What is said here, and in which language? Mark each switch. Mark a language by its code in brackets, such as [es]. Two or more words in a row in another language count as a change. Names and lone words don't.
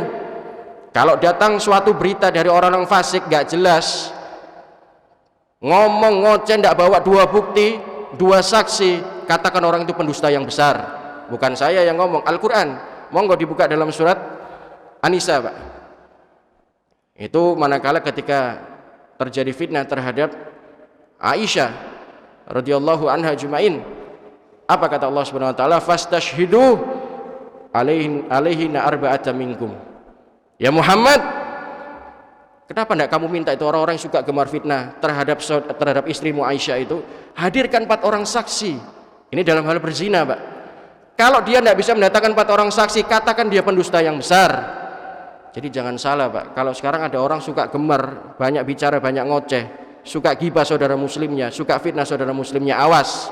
[id] Kalau datang suatu berita dari orang fasik gak jelas, ngomong ngoceh, tidak bawa dua bukti, dua saksi, katakan orang itu pendusta yang besar. Bukan saya yang ngomong, Al-Quran. Monggo dibuka dalam surat An-Nisa Pak. Itu manakala ketika terjadi fitnah terhadap Aisyah [ar] رضي الله عنها [id] jumain, apa kata Allah [ar] سبحانه وتعالى? فاستشهدوا عليهن أربعة منكم. [id] Ya Muhammad, kenapa tidak kamu minta itu orang-orang yang suka gemar fitnah terhadap istrimu Aisyah itu, hadirkan 4 orang saksi. Ini dalam hal berzina Pak. Kalau dia tidak bisa mendatangkan 4 orang saksi, katakan dia pendusta yang besar. Jadi jangan salah Pak, kalau sekarang ada orang suka gemar, banyak bicara, banyak ngoceh, suka ghibah saudara muslimnya, suka fitnah saudara muslimnya, awas.